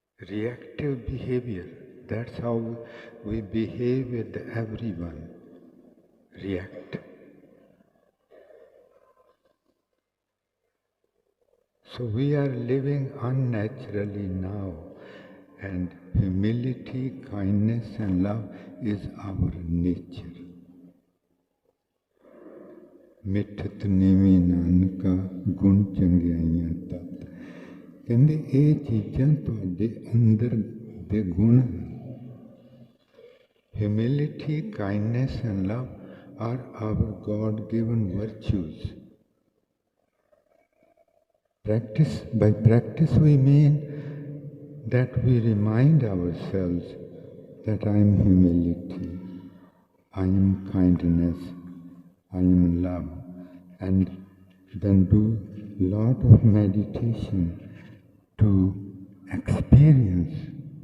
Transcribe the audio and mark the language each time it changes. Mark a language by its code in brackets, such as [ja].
[en] Reactive behavior. That's how we behave with everyone. React. So we are living unnaturally now, and humility, kindness and love is our nature. [pa] ਮਿੱਠਤ ਨੀਵੀਂ ਨਾਨਕਾ ਗੁਣ ਚੰਗਿਆਈਆਂ ਤਤ ਕਹਿੰਦੇ ਇਹ ਚੀਜ਼ਾਂ ਤੁਹਾਡੇ ਅੰਦਰ ਦੇ ਗੁਣ ਹਨ [en] Humility, kindness and love are our God-given virtues. By practice we mean that we remind ourselves that I am humility, I am kindness, I am love, and then do a lot of meditation to experience